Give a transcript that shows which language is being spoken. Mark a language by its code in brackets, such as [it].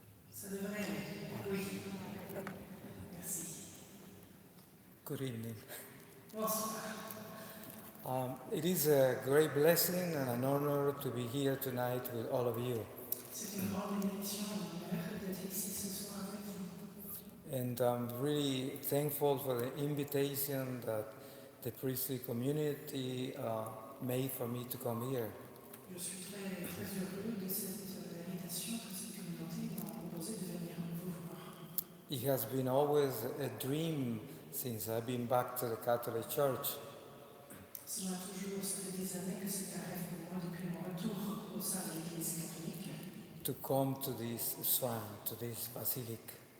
[fr] Ça devrait aller. Oui. Merci. [en] Good evening. [fr] Bonsoir. [en] It is a great blessing and an honor to be here tonight with all of you. [fr] C'est une grande bénédiction et un honneur d'être ici ce soir avec vous. [en] And I'm really thankful for the invitation that the priestly community made for me to come here. [fr] Je suis très heureux de cette invitation que cette communauté m'a proposé de venir vous voir. [en] It has been always a dream since I've been back to the Catholic Church. [fr] Cela a toujours, ça fait des années que c'est un rêve pour moi depuis mon retour au sein de l'Église catholique. [en] To come to this shrine, to this basilique.